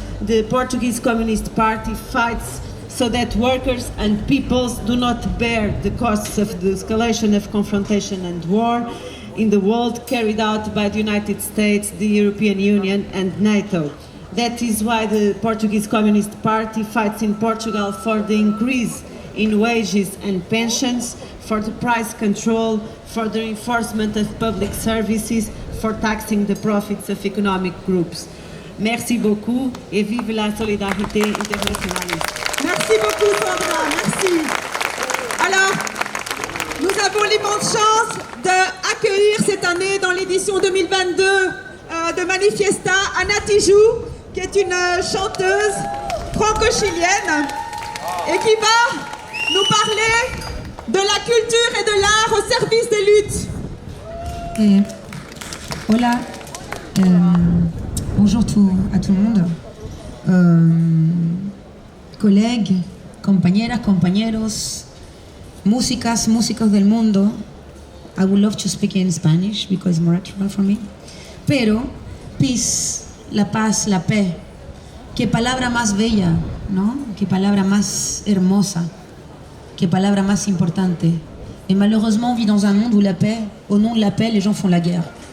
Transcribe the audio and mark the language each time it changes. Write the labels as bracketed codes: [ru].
[en] The Portuguese Communist Party fights so that workers and peoples do not bear the costs of the escalation of confrontation and war in the world carried out by the United States, the European Union and NATO. That is why the Portuguese Communist Party fights in Portugal for the increase in wages and pensions, for the price control, for the enforcement of public services, for taxing the profits of economic groups. [fr] Merci beaucoup et vive la solidarité internationale. Merci beaucoup Sandra, merci. Alors, nous avons l'immense chance d'accueillir cette année dans l'édition 2022 de ManiFiesta Anna Tijoux, qui est une chanteuse franco-chilienne et qui va nous parler de la culture et de l'art au service des luttes. [es] Hola, [fr] bonjour à tout le monde, collègues, [es] compañeras, compañeros, músicos del mundo. [en] I would love to speak in Spanish because it's more natural for me. [es] Pero, [en] peace, [es] la paz, [fr] la paix, [es] qué palabra más bella, ¿no? Qué palabra más hermosa, qué palabra más importante. [fr] Et malheureusement, on vit dans un monde où la paix, au nom de la paix, les gens font la guerre.